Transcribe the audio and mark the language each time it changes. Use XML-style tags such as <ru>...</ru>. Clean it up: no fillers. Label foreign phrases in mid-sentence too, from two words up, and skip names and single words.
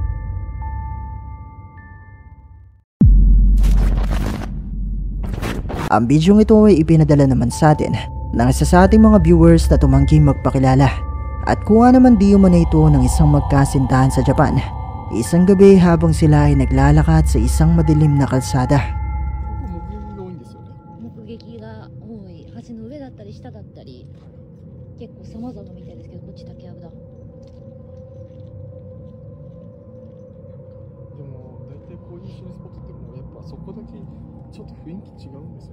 <tl>Ang bidyong ito ay ipinadala naman sa atin ng isa sa ating mga viewers na tumangging magpakilala. At kuha naman di umano ito ng isang magkasintahan sa Japan. Isang gabi habang sila ay naglalakad sa isang madilim na kalsada.</tl> <ja>目撃が多い。橋の上だったり下だったり結構様々みたいですけど、こっち竹やぶだ。でも大体こういう心霊スポットってもうやっぱそこだけちょっと雰囲気違うんですよ。</ja>